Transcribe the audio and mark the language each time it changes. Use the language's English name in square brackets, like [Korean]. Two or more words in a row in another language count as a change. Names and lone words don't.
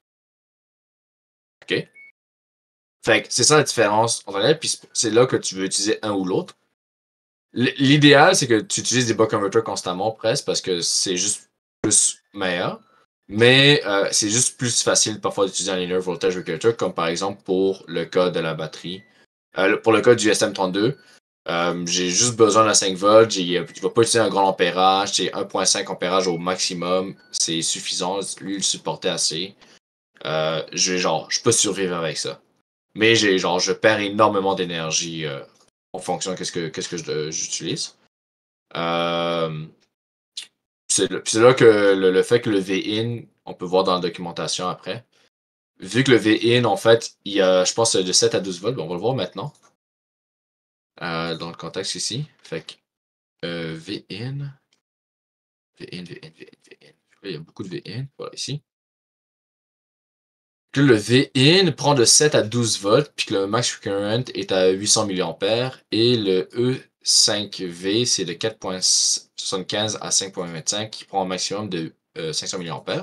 [French] OK? Fait que c'est ça la différence entre les, puis c'est là que tu veux utiliser un ou l'autre. L'idéal, c'est que tu utilises des [English] buck converters [French] constamment presque parce que c'est juste plus meilleur. Mais c'est juste plus facile parfois d'utiliser un [English] linear voltage regulator, [French] comme par exemple pour le cas de la batterie. Pour le cas du SM32, j'ai juste besoin d'un 5 volts. Tu ne vas pas utiliser un grand ampérage. C'est 1.5 ampérage au maximum. C'est suffisant. Lui, il supportait assez. Je peux survivre avec ça. Mais je perds énormément d'énergie en fonction de qu'est-ce que j'utilise. C'est là que le fait que le V-in, on peut voir dans la documentation après. Vu que le V-in, en fait, il y a, je pense, de 7 à 12 volts, on va le voir maintenant. Dans le contexte ici. Fait que V-in. V-in, V-in, V-in, V-in. Il y a beaucoup de V-in. Voilà, ici. Que le V-in prend de 7 à 12 volts, puis que le [English] max current [French] est à 800 mA, et le E5V, c'est de 4.75 à 5.25, qui prend un maximum de 500 mA.